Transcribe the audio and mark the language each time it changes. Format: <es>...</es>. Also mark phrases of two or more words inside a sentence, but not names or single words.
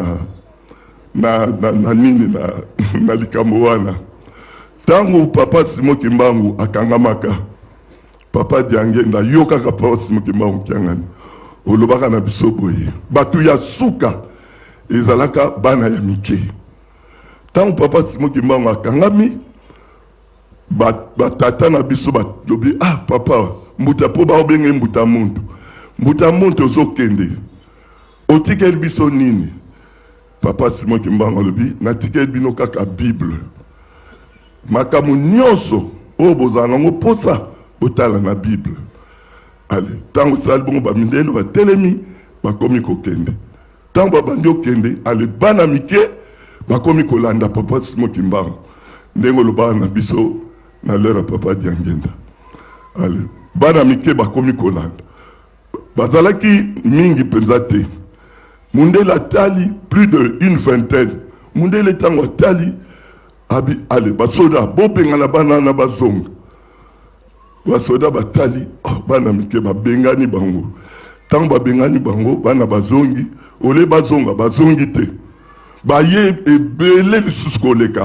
<ln>na nini na likambo wana tango papa Simon Kimbangu akangamaka papa ti angenda yokaka papa Simon Kimbangu kiangani olobaka na biso boye batu ya suka ezalaka bana ya mike tango papa Simon Kimbangu akangami batata na biso balobi papa mbuta po ba obenge mbuta muntu. Mbuta muntu ozokende. Otikeli biso nini? Papa Simon Kimbangu lobi na tikeli bino kaka Bible. Makamu nyonso o bozana ngo posa otala na Bible. Allez, tango sal bon ba mindelo ba telemi ba komi kokende. Tango ba ndio kende, allez bana mike ba komi kolanda Papa Simon Kimbangu. Ndengo loba na biso na lera Papa Diangenda. Allez, bana mike ba komi kolanda. Bazalaki mingi penzate. Mundela tali</ln> <fr>plus de une vingtaine.</fr> <ln>Mundela tango tali abi allez basoda bopenga na bana na bazonga. Basoda batali bana mike babengani bango. Tango babengani bango bana bazongi ole bazongi te. Baye ebele lisusu koleka.</ln>